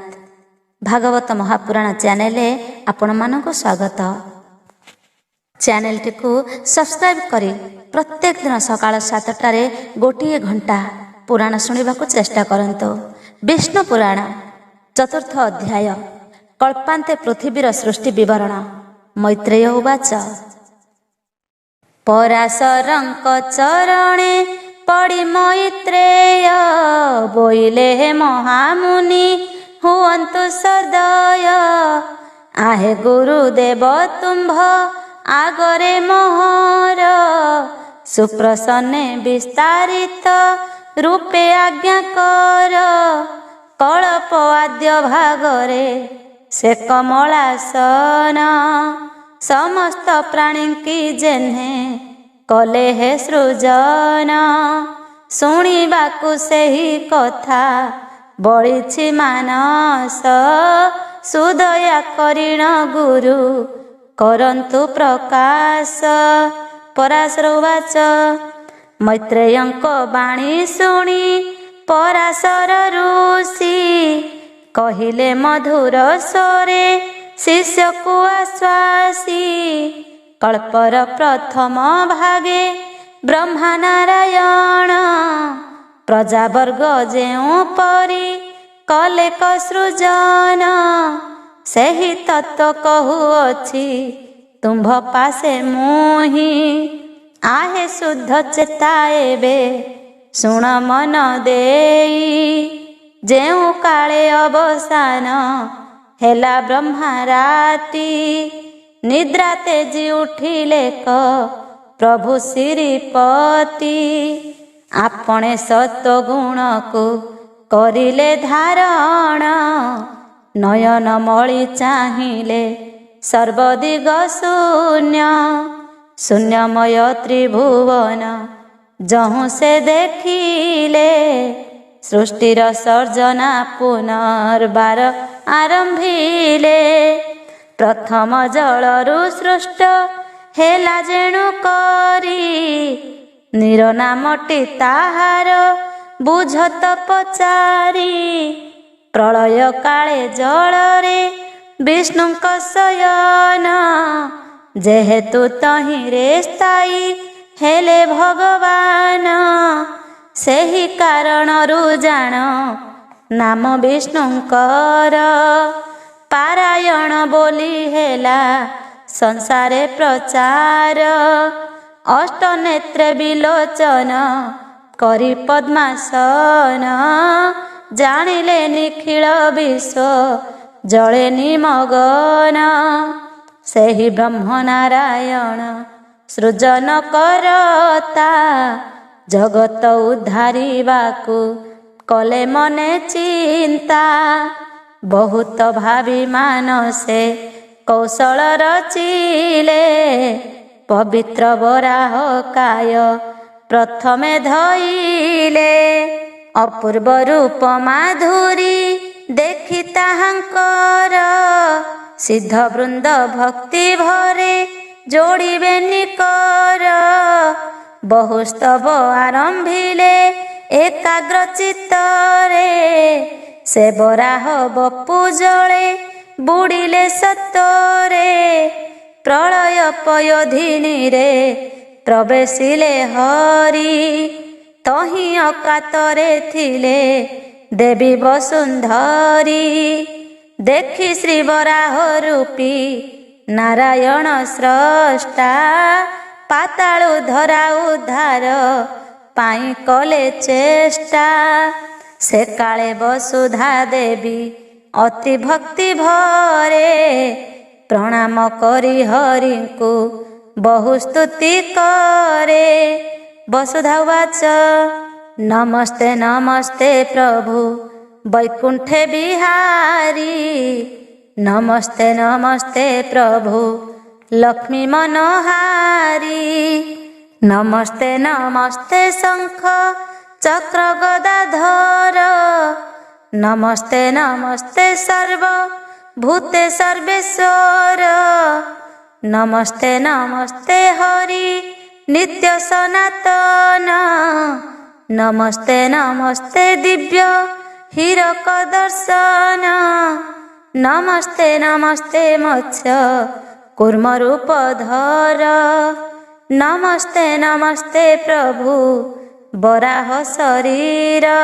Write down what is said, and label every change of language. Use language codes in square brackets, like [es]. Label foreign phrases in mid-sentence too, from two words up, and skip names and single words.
[or] ଭାଗବତ ମହାପୁରାଣ ଚ୍ୟାନେଲ ଆପଣ ମାନଙ୍କ ସ୍ୱାଗତ। ଚ୍ୟାନେଲ ଟି କୁ ସବସ୍କ୍ରାଇବ କରି ପ୍ରତ୍ୟେକ ଦିନ ସକାଳ 7ଟାରେ ଗୋଟେ ଘଣ୍ଟା ପୁରାଣ ଶୁଣା ଚେଷ୍ଟା କରନ୍ତୁ। ବିଷ୍ଣୁ ପୁରାଣ ଚତୁର୍ଥ ଅଧ୍ୟାୟ କଳ୍ପାନ୍ତେ ପୃଥ୍ୱୀର ସୃଷ୍ଟି ବିବରଣ। ମୈତ୍ରେୟ ଉବାଚ ପରାଶରଙ୍କ ଚରଣେ ପଡ଼ି ମୈତ୍ରେୟ ବୋଇଲେ ମହାମୁନି ହୁଅନ୍ତୁ ସଦୟ। ଆହେ ଗୁରୁଦେବ ତୁମ୍ଭ ଆଗରେ ମୋହର ସୁପ୍ରସନ୍ନେ ବିସ୍ତାରିତ ରୂପେ ଆଜ୍ଞା କର। କଳ୍ପ ଆଦ୍ୟ ଭାଗରେ ସେ କମଳାସନ ସମସ୍ତ ପ୍ରାଣୀ କି ଯେହ୍ନେ କଲେ ହେ ସୃଜନ। ଶୁଣିବାକୁ ସେହି କଥା ବଳିଛି ମାନସ ସୁଦୟା କରିଣ ଗୁରୁ କରନ୍ତୁ ପ୍ରକାଶ। ପରାଶର ଉବାଚ ମୈତ୍ରେୟଙ୍କ ବାଣୀ ଶୁଣି ପରାଶର ଋଷି କହିଲେ ମଧୁର ସ୍ୱରେ ଶିଷ୍ୟ କୁ ଆଶ୍ୱାସି। କଳ୍ପର ପ୍ରଥମ ଭାଗେ ବ୍ରହ୍ମା ନାରାୟଣ ପ୍ରଜାବର୍ଗ ଯେଉଁ ପରି କଲେ ସୃଜନ। ସେହି ତତ୍ତ୍ୱ କହୁଅଛି ତୁମ୍ଭ ପାଶେ ମୁହିଁ ଆହେ ଶୁଦ୍ଧ ଚେତା ଏବେ ଶୁଣ ମନ ଦେଇ। ଯେଉଁ କାଳେ ଅବସାନ ହେଲା ବ୍ରହ୍ମା ରାତି ନିଦ୍ରା ତେଜି ଉଠିଲେ କ ପ୍ରଭୁ ଶ୍ରୀପତି। ଆପଣେ ସତ୍ତ୍ୱ ଗୁଣ କୁ କରିଲେ ଧାରଣ ନୟନ ମଣି ଚାହିଁଲେ ସର୍ବଦିଗ ଶୂନ୍ୟ। ଶୂନ୍ୟମୟ ତ୍ରିଭୁବନ ଯହୁଁ ସେ ଦେଖିଲେ ସୃଷ୍ଟିର ସର୍ଜନା ପୁନର୍ବାର ଆରମ୍ଭିଲେ। ପ୍ରଥମ ଜଳରୁ ସୃଷ୍ଟ ହେଲା ଯେଣୁ କରି ନିରନାମଟି ତାହାର ବୁଝତ ପଚାରି। ପ୍ରଳୟ କାଳେ ଜଳରେ ବିଷ୍ଣୁଙ୍କ ଶୟନ ଯେହେତୁ ତହିଁରେ ସ୍ଥାୟୀ ହେଲେ ଭଗବାନ। ସେହି କାରଣରୁ ଜାଣ ନାମ ବିଷ୍ଣୁଙ୍କର ପାରାୟଣ ବୋଲି ହେଲା ସଂସାରେ ପ୍ରଚାର। ଅଷ୍ଟ ନେତ୍ରେ ବିଲୋଚନ କରି ପଦ୍ମାସନ ଜାଣିଲେ ନିଖିଳ ବିଶ୍ୱ ଜଳେ ନିମଗନ। ସେହି ବ୍ରହ୍ମ ନାରାୟଣ ସୃଜନ କରତା ଜଗତ ଉଦ୍ଧାରିବାକୁ କଲେ ମନେ ଚିନ୍ତା। ବହୁତ ଭାବି ମାନସେ କୌଶଳ ରଚିଲେ ପବିତ୍ର ବରାହ କାୟ ପ୍ରଥମେ ଧଇଲେ। ଅପୂର୍ବ ରୂପ ମାଧୁରୀ ଦେଖି ତାହାଙ୍କର ସିଦ୍ଧ ବୃନ୍ଦ ଭକ୍ତି ଭରେ ଯୋଡ଼ିବେ ନିକର। ବହୁସ୍ତବ ଆରମ୍ଭିଲେ ଏକାଗ୍ର ଚିତ୍ତରେ ସେ ବରାହ ବପୁ ଜଳେ ବୁଡ଼ିଲେ ସତରେ। ପ୍ରଳୟ ପୟୋଧିନୀ ରେ ପ୍ରବେଶିଲେ ହରି ତହିଁ ଅକାତରେ ଥିଲେ ଦେବୀ ବସୁନ୍ଧରୀ। ଦେଖି ଶ୍ରୀ ବରାହ ରୂପୀ ନାରାୟଣ ସ୍ରଷ୍ଟା ପାତାଳୁ ଧରା ଉଦ୍ଧାର ପାଇଁ କଲେ ଚେଷ୍ଟା। ସେ କାଳେ ବସୁଧା ଦେବୀ ଅତି ଭକ୍ତି ଭରେ ପ୍ରଣାମ କରି ହରି କୁ ବହୁ ସ୍ତୁତି କରେ। ବସୁଧା ଉବାଚ ନମସ୍ତେ ନମସ୍ତେ ପ୍ରଭୁ ବୈକୁଣ୍ଠେ ବିହାରୀ। ନମସ୍ତେ ନମସ୍ତେ ପ୍ରଭୁ ଲକ୍ଷ୍ମୀ ମନୋହାରୀ। ନମସ୍ତେ ନମସ୍ତେ ଶଙ୍ଖ ଚକ୍ର ଗଦାଧର। ନମସ୍ତେ ନମସ୍ତେ ସର୍ବ ଭୂତେ ସର୍ବେଶ୍ୱର। ନମସ୍ତେ ନମସ୍ତେ ହରି ନିତ୍ୟ ସନାତନ ନମସ୍ତେ ନମସ୍ତେ ଦିବ୍ୟ ହୀରକ ଦର୍ଶନ, ନମସ୍ତେ ନମସ୍ତେ ମତ୍ସ୍ୟ କୁର୍ମ ରୂପ ଧର, ନମସ୍ତେ ନମସ୍ତେ ପ୍ରଭୁ ବରାହ ଶରୀର,